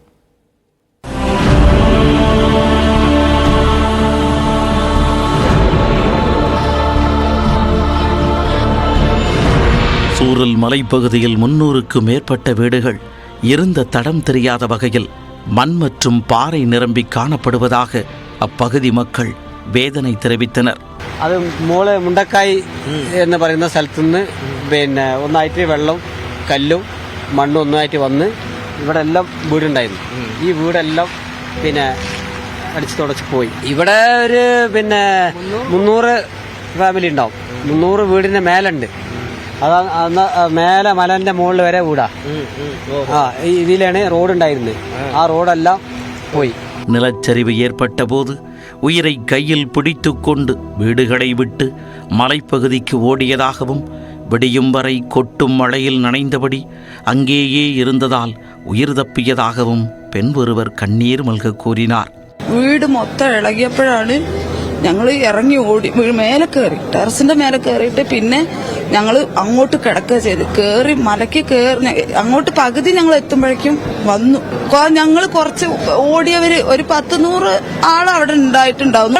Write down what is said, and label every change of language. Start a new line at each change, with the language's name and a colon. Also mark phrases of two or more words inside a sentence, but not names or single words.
Tamil: சூரல் மலைப்பகுதியில் 300க்கும் மேற்பட்ட வீடுகள் இருந்த தடம் தெரியாத வகையில் மண் மற்றும் பாறை நிரம்பி காணப்படுவதாக அப்பகுதி மக்கள் വേദന தெரிவித்தனர்.
Malayalam: അത് മോളെ മുണ്ടക്കായി എന്ന് പറയുന്ന സ്ഥലത്തുനിന്ന് ഒന്നായിട്ട് വെള്ളം കല്ലും മണ്ണും ഒന്നായിട്ട് വന്ന് ഇവിടെ എല്ലാം വീടുണ്ടായിരുന്നു. ഈ വീടെല്ലാം അടിച്ചു തുടച്ച് പോയി. ഇവിടെ ഒരു 300 ഫാമിലി ഉണ്ടാവും. 300 വീടിന്റെ മേലുണ്ട്. അതാ മേലെ മലന്റെ മുകളിൽ വരെ വീടാ. ഇതിലാണ് റോഡ് ഉണ്ടായിരുന്നത്. ആ റോഡെല്ലാം പോയി.
Tamil: நிலச்சரிவு ஏற்பட்ட போது உயிரை கையில் பிடித்துக் கொண்டு வீடுகளை விட்டு மலைப்பகுதிக்கு ஓடியதாகவும், விடியும் வரை கொட்டும் மழையில் நனைந்தபடி அங்கேயே இருந்ததால் உயிர் தப்பியதாகவும் பெண் ஒருவர் கண்ணீர் மல்க கூறினார்.
Malayalam: വീട് മൊത്തം ഇളകിയപ്പോഴാണ് ഞങ്ങൾ ഇറങ്ങി ഓടി മേലെ കയറി, ടെറസിന്റെ മേലെ കയറിയിട്ട് പിന്നെ ഞങ്ങൾ അങ്ങോട്ട് കിടക്കുക ചെയ്ത് കയറി മലയ്ക്ക് കയറി അങ്ങോട്ട് പകുതി ഞങ്ങൾ എത്തുമ്പോഴേക്കും വന്നു. ഞങ്ങൾ കുറച്ച് ഓടിയവര് ഒരു 100-100 ആൾ അവിടെ ഉണ്ടായിട്ടുണ്ടാവും.